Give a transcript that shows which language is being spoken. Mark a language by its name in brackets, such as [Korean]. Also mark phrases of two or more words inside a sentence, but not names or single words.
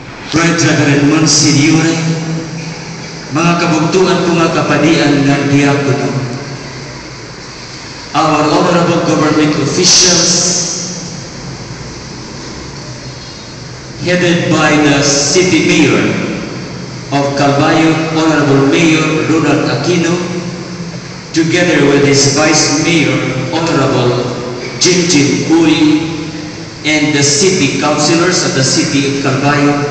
[English] Brother Monsignore, [Waray] mga kabugtuan ko nga kapadian ng diakono, [English] our honorable government officials, headed by the City Mayor of Calvayo, Honorable Mayor Ronald Aquino, together with his Vice Mayor, Honorable Jinjin Uy, and the City Councilors of the City of Calvayo.